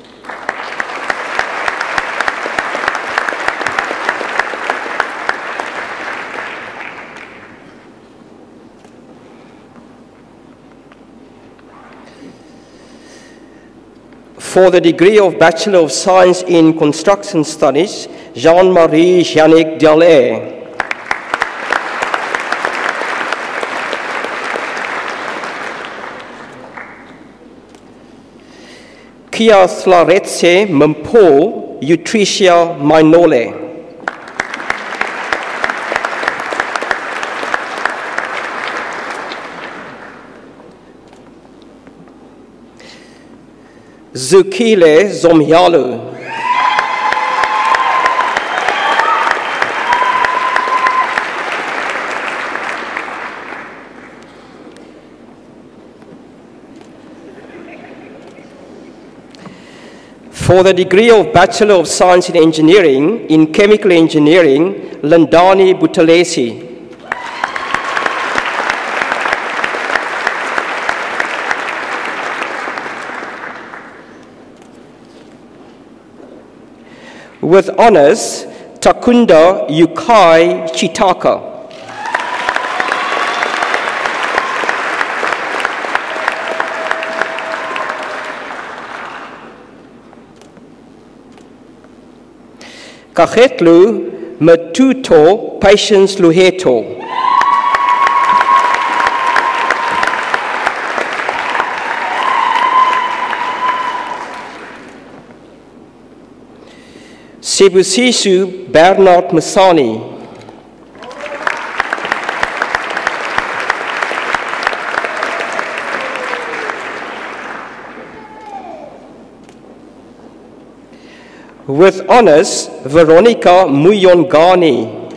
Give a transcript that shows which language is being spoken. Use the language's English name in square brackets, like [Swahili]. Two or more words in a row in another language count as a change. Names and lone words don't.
[English] For the degree of Bachelor of Science in Construction Studies, Jean-Marie Yannick Delair. Kia Tlaretse Mpo Utricia Mainole. Zukile Zomyalu. For the degree of Bachelor of Science in Engineering in Chemical Engineering, Landani Butalesi. With honors, Takunda Yukai Chitaka. Kakhetlu Matuto Patience Luheto. Sebusisu Bernard Masani. With honors, Veronica Muyongani.